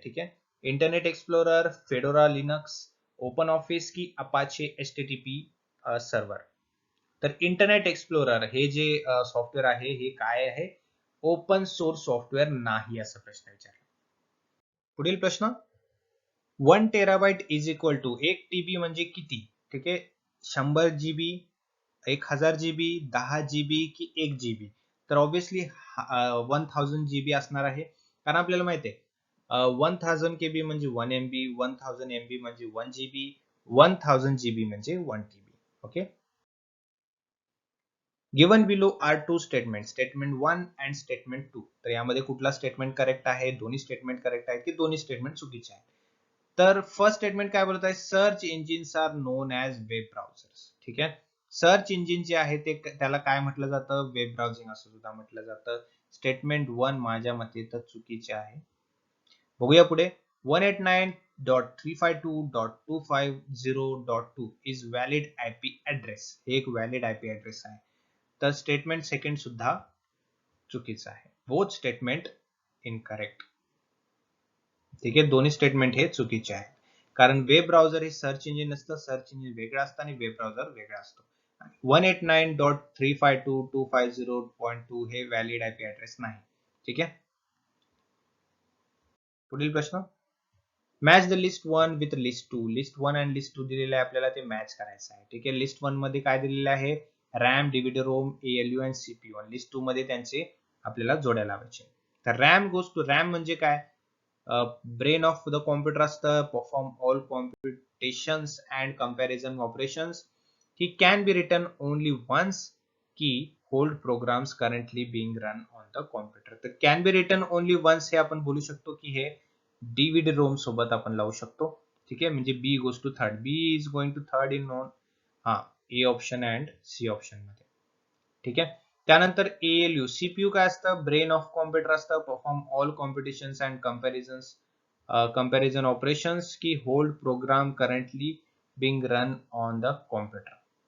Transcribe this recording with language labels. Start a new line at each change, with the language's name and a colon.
Marathi: ठीक आहे, internet explorer, fedora Linux, open office की अपाचे HTTP सर्व्हर? तर इंटरनेट एक्सप्लोरर हे जे सॉफ्टवेअर आहे हे काय आहे, ओपन सोर्स सॉफ्टवेअर नाही, असा प्रश्न विचारला. पुढील प्रश्न, 1 TB
English: is equal to
Marathi: 1 TB म्हणजे किती? ठीक आहे, 100 GB, 1000 GB, 10 GB की 1 GB? तर ऑब्विसली 1000 GB असणार आहे, कारण आपल्याला माहिती आहे 1000 KB म्हणजे 1 MB, 1000 MB म्हणजे 1 GB, 1000 GB म्हणजे 1 TB. Okay.
English: Given below are two statement, statement 1 and statement 2.
Marathi: तर यामध्ये कुठला स्टेटमेंट करेक्ट आहे, दोन्ही स्टेटमेंट करेक्ट आहेत की दोन्ही स्टेटमेंट चुकीचे आहेत? तर फर्स्ट स्टेटमेंट काय बोलत आहे,
English: Search engines are known as web browsers.
Marathi: ठीक आहे, सर्च इंजिन जे आहे ते त्याला काय म्हटलं जातं, वेब ब्राउझिंग असं सुद्धा म्हटलं जातं. स्टेटमेंट 1 माझ्या मते तर चुकीचे आहे. बघूया पुढे, 189.352.250.2
English: Is valid IP address.
Marathi: हे एक व्हॅलिड आयपी ऍड्रेस आहे. तर स्टेटमेंट सेकंड सुद्धा चुकीचं आहे.
English: Both statement incorrect.
Marathi: ठीक आहे, दोन्ही स्टेटमेंट हे चुकीचे आहेत, कारण वेब ब्राउझर हे सर्च इंजिन नसतं, सर्च इंजिन वेगळं असतं आणि वेब ब्राउझर वेगळा असतो. 189.352.250.2 हे व्हॅलिड आयपी ऍड्रेस नाही. ठीक आहे.
English: पुढील प्रश्न, match the list 1 with list 2.
Marathi: List 1 आणि लिस्ट 2 दिलेलं आहे, आपल्याला ते मॅच करायचं आहे. ठीक आहे, लिस्ट 1 मध्ये काय दिलेलं आहे, रॅम, डीव्हीडी रोम, एएलयू आणि सीपीयू. आणि लिस्ट 2 मध्ये त्यांचे आपल्याला जोड्या लावायचे. तर
English: RAM goes to,
Marathi: रॅम म्हणजे काय,
English: brain of the computer
Marathi: असतं,
English: Perform all computations and comparison operations. He can be written only once की hold programs currently being run on the computer.
Marathi: तर can be written only once हे आपण बोलू शकतो की हे डीव्हीडी रोम सोबत आपण लावू शकतो. ठीक आहे, म्हणजे
English: B goes to third, B is going to third in none,
Marathi: हा, A option and C option मध्ये. ठीक आहे, त्यानंतर एएलयू, सीपीयू काय असतं,
English: brain of computer
Marathi: असतं,
English: Perform all competitions and comparison operations की hold program currently being run on the computer.